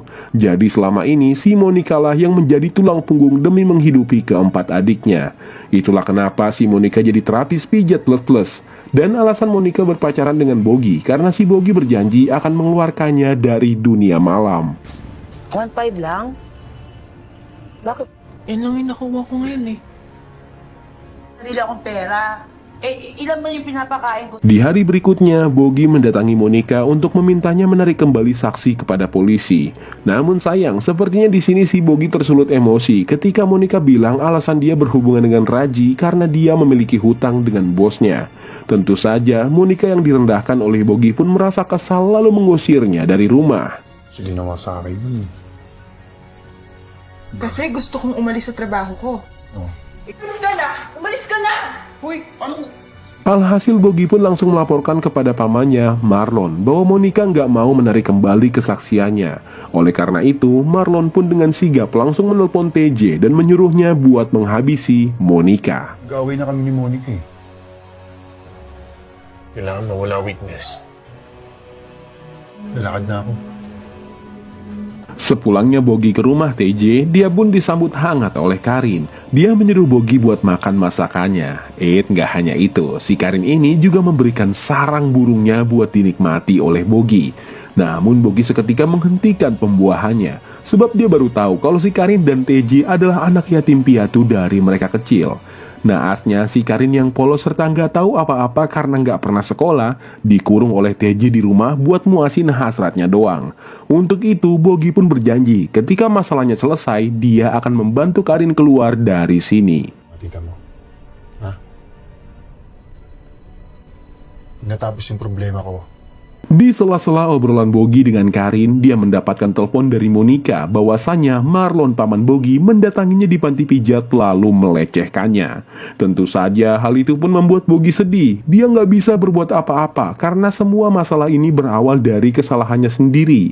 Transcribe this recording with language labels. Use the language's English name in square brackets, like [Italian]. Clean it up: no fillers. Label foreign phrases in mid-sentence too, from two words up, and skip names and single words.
[Indonesian] Jadi selama ini si Monica lah yang menjadi tulang punggung demi menghidupi keempat adiknya. Itulah kenapa si Monica jadi terapis pijat plus. Dan alasan Monica berpacaran dengan Bogi karena si Bogi berjanji akan mengeluarkannya dari dunia malam. [Filipino] 1.5 lang? Bakit? Yan lang yung nakuha ko ngayon eh. Sarili akong pera. Ilan ba yung pinapakain ko? [Indonesian] Di hari berikutnya, Bogi mendatangi Monica untuk memintanya menarik kembali saksi kepada polisi. Namun sayang, sepertinya di sini si Bogi tersulut emosi ketika Monica bilang alasan dia berhubungan dengan Raji karena dia memiliki hutang dengan bosnya. Tentu saja, Monica yang direndahkan oleh Bogi pun merasa kesal lalu mengusirnya dari rumah. [Filipino] Sige naman sa akin yun. Kasi gusto kong umalis sa trabaho ko. Oh. Umalis ka na! Umalis ka na! Uy, ano? [Indonesian] Alhasil Bogi pun langsung melaporkan kepada pamannya, Marlon, bahwa Monica nggak mau menarik kembali kesaksiannya. Oleh karena itu, Marlon pun dengan sigap langsung menelpon TJ dan menyuruhnya buat menghabisi Monica. [Filipino] Gawin na kami ni Monica eh. Kailangan mawala witness. Lalakad na ako. [Indonesian] Sepulangnya Bogi ke rumah TJ, dia pun disambut hangat oleh Karin. Dia menyuruh Bogi buat makan masakannya. Nggak hanya itu, si Karin ini juga memberikan sarang burungnya buat dinikmati oleh Bogi. Namun Bogi seketika menghentikan pembuahannya, sebab dia baru tahu kalau si Karin dan TJ adalah anak yatim piatu dari mereka kecil. Naasnya, si Karin yang polos serta nggak tahu apa-apa karena nggak pernah sekolah, dikurung oleh TJ di rumah buat muasin hasratnya doang. Untuk itu, Bogi pun berjanji ketika masalahnya selesai, dia akan membantu Karin keluar dari sini. [Filipino] Tita mo. Ha? Natapos yung problema ko. [Indonesian] Di sela-sela obrolan Bogi dengan Karin, dia mendapatkan telepon dari Monica bahwasannya Marlon paman Bogi mendatanginya di panti pijat lalu melecehkannya. Tentu saja hal itu pun membuat Bogi sedih. Dia nggak bisa berbuat apa-apa karena semua masalah ini berawal dari kesalahannya sendiri.